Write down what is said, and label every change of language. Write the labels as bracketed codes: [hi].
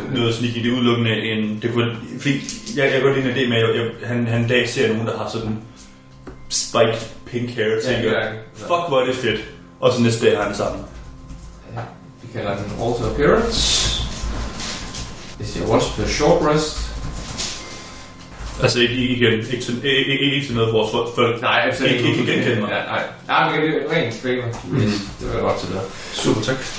[da] noget sneaky, det er udelukkende en... Fordi jeg kan godt lide en idé med, at han en dag ser nogen, der har sådan [en] spiked pink hair, [da] tænker fuck, hvor er det fedt. Og så næste dag har han det sammen. Ja, vi kalder den alter appearance. [en] This is once per short rest. [da] Altså ikke til noget, hvor folk ikke kan genkende mig. Nej, men det er rent favor. Det var godt til det. Super, tak.